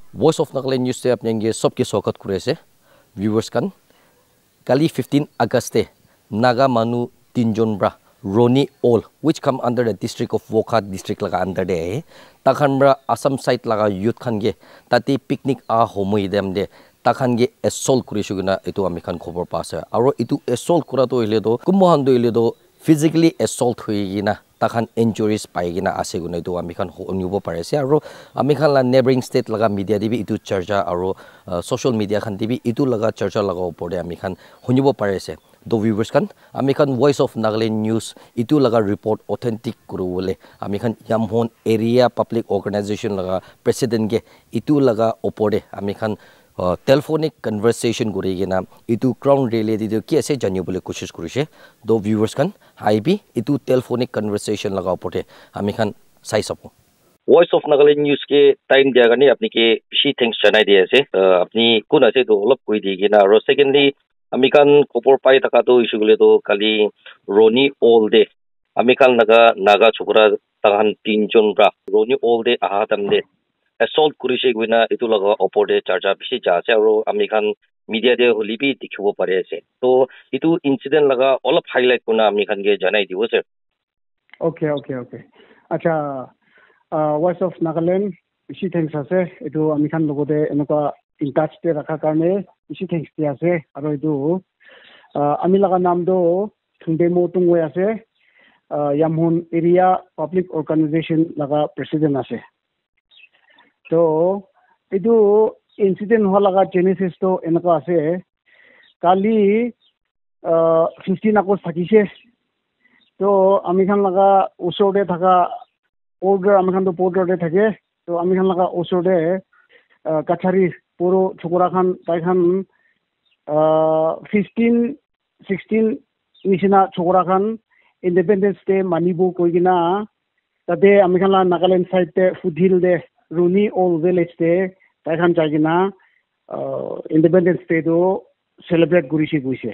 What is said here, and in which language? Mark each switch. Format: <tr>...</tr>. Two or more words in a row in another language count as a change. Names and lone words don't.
<nag>Voice of Nagaland News te apne nge sobke sokat kurese viewers kan kali 15 August te Naga manu tinjon bra Roni Ol</nag> <en>which come under the district of Wokha district</en> <nag>laga under de takhan bra Assam side laga youth khan ge tati picnic a homoi dem de takhan ge assault kurishu gina etu ami khan khobor pase aro etu assault kura to ile do kumhan do ile do</nag> <en>physically assault</en> <nag>hui gina takhan injuries pai gina ase guna etu ami khan onibo pare se aro ami khan la</nag> <en>neighboring state</en> <nag>laga media dibi etu charja aro</nag> <en>social media</en> <nag>khan dibi etu laga charja laga upor de ami khan honibo pare se do viewers kan ami khan Voice of Nagaland News itu laga report authentic kuru bole ami khan Yamhon area public organization laga president ge itu laga opore ami khan</nag> <en>telephonic conversation</en> <nag>guri gena itu</nag> <en>crown relay</en> <nag>di ki ase janyo bole koshish kurise do viewers kan haibi itu</nag> <en>telephonic conversation</en> <nag>laga opore ami khan sai sapo Voice of Nagaland News ke time dia gani apni ke bishi thanks janai dia ase apni kun ase do olop koi di gena aro secondly ami kan khobor pai taka to isugule to kali Roni Ol de ami kan naga chokra tahan tinjon bra Roni Ol de aha tam de assault kurise guina itu laga opor de charja bishi ja ase aro ami kan media de holibi dikhibo pare ase to itu incident laga olop highlight kuna ami kan ge janai dibo sir okay acha Voice of Nagaland bishi thanks ase itu ami kan logote enuka</nag> <en>in touch</en> <nag>te rakha karne bishi thanks ti ase aro itu ami laga naam do thundemo tungwe ase Yamhon area public organization laga president ase to itu incident hola laga genesis to enuka ase kali 15 August thakise to ami khan laga usore thaka order ami khan to order de thake to ami khan laga usore kachari puro chokora khan tai khan 15 16 nishina chokora khan Independence Day manibu koigina tade ami khan la Nagaland side te Fudhil de Roni Ol village te tai khan jaigina Independence Day do celebrate gurishi guise</nag>